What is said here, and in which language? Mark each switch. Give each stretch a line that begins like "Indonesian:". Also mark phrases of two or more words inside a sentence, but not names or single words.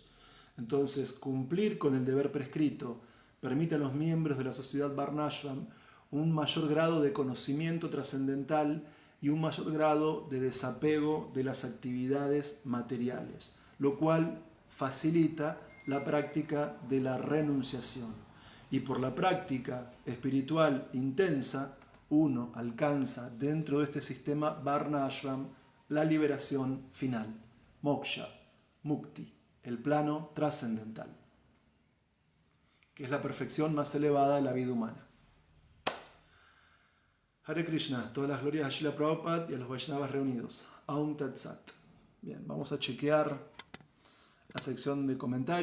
Spanish: Entonces, cumplir con el deber prescrito permite a los miembros de la sociedad Varnashram un mayor grado de conocimiento trascendental y un mayor grado de desapego de las actividades materiales, lo cual facilita la práctica de la renunciación. Y por la práctica espiritual intensa, uno alcanza dentro de este sistema Varna Ashram la liberación final,
Sanskrit: moksha, mukti,
Spanish: el plano trascendental, que es la perfección más elevada de la vida humana.
Sanskrit: Hare Krishna,
Spanish: todas las glorias a Srila Prabhupada y a los Vaishnavas reunidos.
Sanskrit: Aum Tat Sat.
Spanish: Bien, vamos a chequear la sección de comentarios.